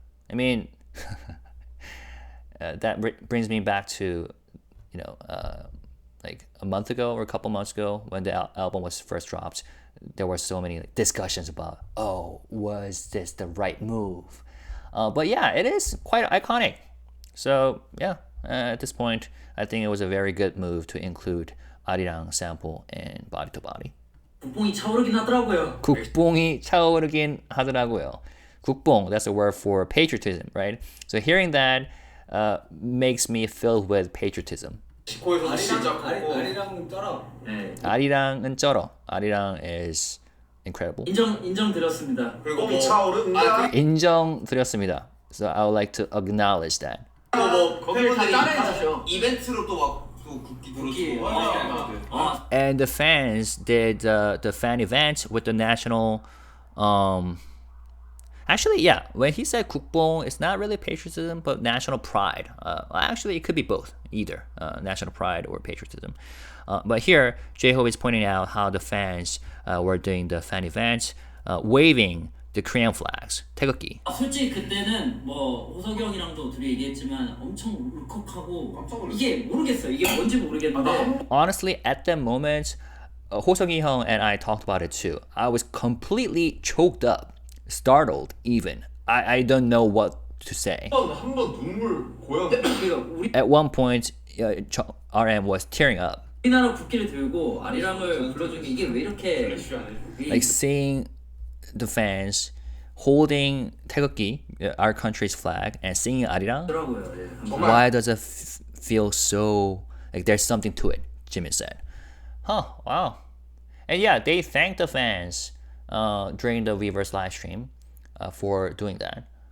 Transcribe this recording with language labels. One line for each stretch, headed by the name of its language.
English: I mean, that brings me back to, like a month ago or a couple months ago when the album was first dropped. There were so many discussions about, was this the right move? But yeah, it is quite iconic. So yeah, at this point, I think it was a very good move to include Arirang sample in Body to Body.
Korean: 국뽕이 차오르긴 하더라고요. 국뽕이 차오르긴 하더라고요.
English: 국뽕, that's a word for patriotism, right? So hearing that makes me filled with patriotism.
Korean: 지코에서 진짜 컸고. 아리랑 쩔어. 네. 아리랑은 쩔어.
English: 아리랑 is incredible.
Korean: 인정드렸습니다. 그리고 차오른다. 인정드렸습니다.
English: So I would like to acknowledge that.
Korean: 뭐 거기를 다 팬분들이 따라해주죠. 이벤트로 또막또 국기 들어주고
English: And the fans did the fan event with the national. Actually, yeah. When he said 국뽕, it's not really patriotism, but national pride. Actually, it could be both, either national pride or patriotism. But here, J-Hope is pointing out how the fans were doing the fan event, waving the Korean flags, 태극기.
Korean: 솔직히 그때는 뭐 호석이 형이랑도 둘이 얘기했지만 엄청 울컥하고 이게 모르겠어요. 이게 뭔지 모르겠는데.
English: Honestly, at that moment, 호석이 형 and I talked about it too. I was completely choked up, startled even. I don't know what to say.
Korean: 한 번 눈물 고였는데.
English: At one point, RM was tearing up.
Korean: 우리나라 국기를 들고 아리랑을 불러준 게 이게 왜 이렇게
English: Like seeing the fans holding 태극기, our country's flag, and singing 아리랑. Why does it feel so like there's something to it? Jimin said. Huh? Wow. And yeah, they thanked the fans during the Weverse live stream for doing that.